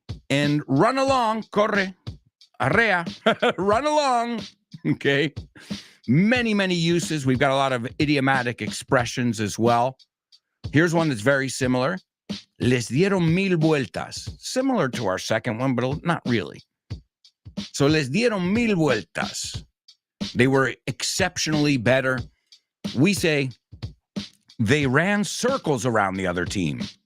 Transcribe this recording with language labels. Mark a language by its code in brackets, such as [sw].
[en] And run along, [es] corre, arrea, [en] run along, okay? Many, many uses. We've got a lot of idiomatic expressions as well. Here's one that's very similar. [es] Les dieron mil vueltas. [en] Similar to our second one, but not really. [es] So les dieron mil vueltas. [en] They were exceptionally better. We say they ran circles around the other team.